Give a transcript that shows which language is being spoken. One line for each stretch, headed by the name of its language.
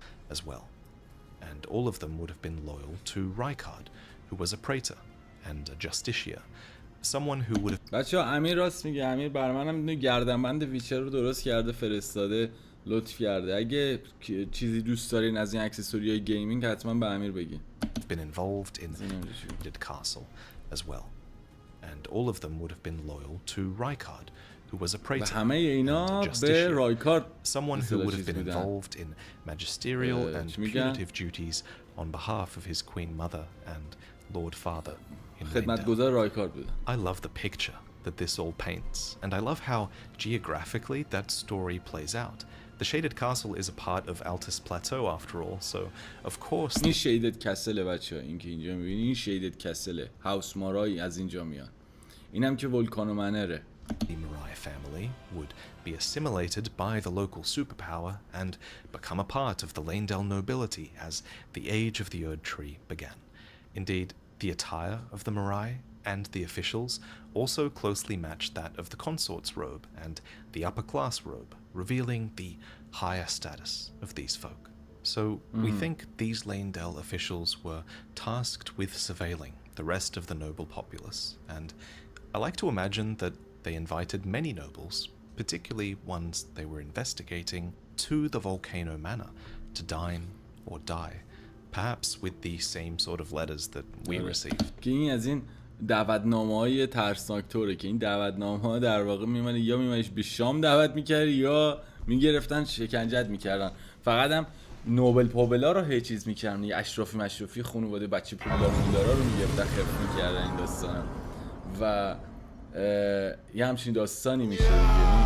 English: as well, and all of them would have been loyal to Rykard, who was a praetor and a justiciar, someone who would have...
Persian: بچه‌ها امیر راست میگه، امیر بر منم میدونه گردنبند ویچر رو درست کرده فرستاده، لطف کرده. اگه چیزی دوست دارین از این اکسسوریای گیمینگ حتما به امیر بگین.
English: been involved in the castle as well, and all of them would have been loyal to Rykard, who was a praetor
Persian: همه اینا
English: and a
Persian: به
English: justiciar,
Persian: رایکارد
English: someone who would have been involved in magisterial and punitive duties on behalf of his queen mother and lord father in Leyndell.
Persian: خدمتگزار رایکارد بودن.
English: I love the picture that this all paints, and I love how geographically that story plays out. The Shaded Castle is a part of Altus Plateau after all, so of course...
Persian: این شیدد کسله بچه‌ها، این که اینجا می‌بینید این شیدد کسله، هاوس مارای از اینجا میان. اینم که ولکانو منره.
English: The Marai family would be assimilated by the local superpower and become a part of the Leyndell nobility as the age of the Erdtree began. Indeed, the attire of the Marai and the officials also closely matched that of the consort's robe and the upper class robe, revealing the higher status of these folk. So we think these Leyndell officials were tasked with surveilling the rest of the noble populace, and I like to imagine that they invited many nobles, particularly ones they were investigating, to the volcano manor to dine or die, perhaps with the same sort of letters that we received.
Persian: که این از این دعوتنامه‌های ترسناک طوره که این دعوتنامه‌ها در واقع میمونه یا میمونش به شام دعوت می‌کردی یا میگرفتن شکنجت می‌کردن. فقط هم نوبل پوبلا رو هیچ چیز می‌کردن، یه اشرافی مشرفی خانواده بچه پولدارا رو می‌گرفتن خف می‌کردن این داستانا و یه همچین داستانی میشه دیگه.